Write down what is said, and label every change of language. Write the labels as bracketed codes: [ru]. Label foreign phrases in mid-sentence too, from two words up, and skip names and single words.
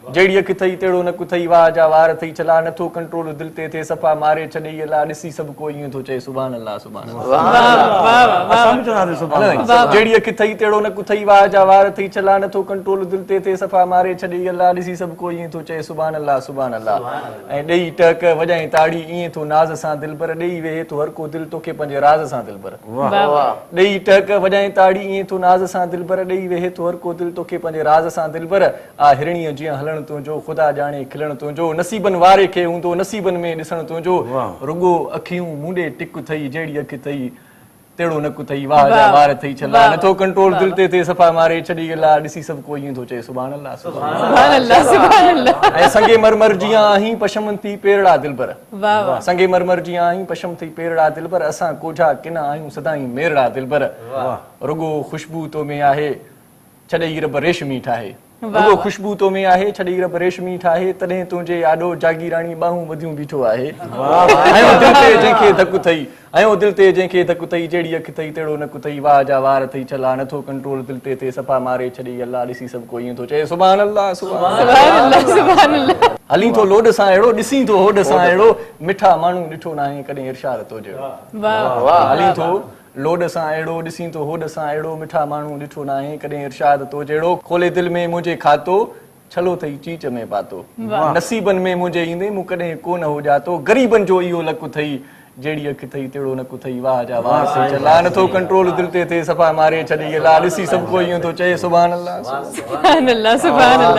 [sd] جهڙي اک اٿئي، تهڙو نڪ اٿئي، واهه جا وار اٿئي ڇلا. نٿو ڪنٽرول دل تي ٿئي، صفا ماري ڇڏي الا. ڏسي سڀ ڪو ايئن ٿو چئي، [ar] سبحان الله، سبحان الله. [sd] واهه. واهه، واهه، واهه. اسان به چوندا سين، سبحان هلو، الله. واهه، واهه. جهڙي اک اٿئي، تهڙو نڪ اٿئي، واهه جا وار اٿئي ڇلا. نٿو ڪنٽرول دل تي ٿئي، صفا ماري ڇڏي الا. ڏسي سڀ ڪو ايئن ٿو چئي، [ar] سبحان الله، سبحان الله. سبحان الله. [sd] ۽ ڏيئي ٽهڪ وڄائين تاڙي ايئن ٿو ناز سان دل پر، ڏيئي ويهي ٿو هر ڪو دل توکي پنهنجي راز سان دل پر. واهه. واهه. واهه. ڏيئي ٽهڪ وڄائين تاڙي ايئن ٿو ناز سان دل پر، ڏيئي ويهي ٿو هر ڪو دل توکي پنهنجي راز سان دل پر. آ هرڻيءَ جيئن هلڻ تنهنجو، خدا ڄاڻي کلڻ تنهنجو. نصيبن واري کي هوندو نصيبن ۾ ڏسڻ تنهنجو. واهه. رڳو اکيون مونڊي ٽڪ ٿئي، جهڙي اک ٿئي، تهڙو نڪ ٿئي، واهه جا واهه. وار ٿئي ڇلا. واهه. نٿو ڪنٽرول دل واهه. تي ٿئي، صفا ماري ڇڏي الا. ڏسي سڀ ڪو ايئن ٿو چئي، [ar] سبحان الله، سبحان الله. سبحان الله، سبحان الله. [sd] ۽ سنگ مرمر جيئن آهين، پشم ٿي پيرڙا دل پر. واهه، واهه. سنگ مرمر جيئن آهين، پشم ٿي پيرڙا دل پر. اسان ڪوجها ڪنا آهيون، سدائين ميرڙا دل پر. واهه. رڳو خوشبو تو ۾ آهي، ڇڏي رب ريشمي ٺاهي. واهه، رڳو واهه. خوشبو تو ۾ آهي، ڇڏي رب ريشمي ٺاهي. تڏهن تنهنجي آڏو جاڳيراڻي ٻانهون ٻڌيون بيٺو آهي. واهه، واهه. آيو دل تي جنهن کي ڌڪ ٿئي، آيو دل تي جنهن کي ڌڪ ٿئي، جهڙي اک ٿئي، تهڙو نڪ ٿئي، واهه جا وار ٿئي ڇلا. نٿو ڪنٽرول دل تي ٿئي، صفا ماري ڇڏي الا. ڏسي سڀ ڪو ايئن ٿو چئي، [ar] سبحان الله، سبحان الله. سبحان الله، سبحان الله. [sd] هلين ٿو لوڏ سان اهڙو، ڏسين ٿو هوڏ سان هوڏ. اهڙو، مٺا ماڻهو ڏٺو نه آهي ڪڏهن ارشاد تو جهڙو. واهه. واهه. هلين ٿو لوڏ سان اهڙو، ڏسين ٿو هوڏ سان اهڙو، مٺا ماڻهو ڏٺو نه آهي ڪڏهن ارشاد تو جهڙو. کولي دل ۾ منهنجي کاتو، ڇلو ٿئي چيچ ۾ پاتو. واهه. نصيبن ۾ منهنجي ايندي، مون ڪڏهن ڪون هجا تو. غريبن جو اهو لڪ ٿئي، جهڙي اک ٿئي، تهڙو نڪ ٿئي، واهه جا وار ٿئي ڇلا. نٿو ڪنٽرول دل تي ٿئي، صفا ماري ڇڏي الا. ڏسي سڀ ڪو ايئن ٿو چئي، [ar] سبحان الله، سبحان الله. سبحان الله، سبحان الله.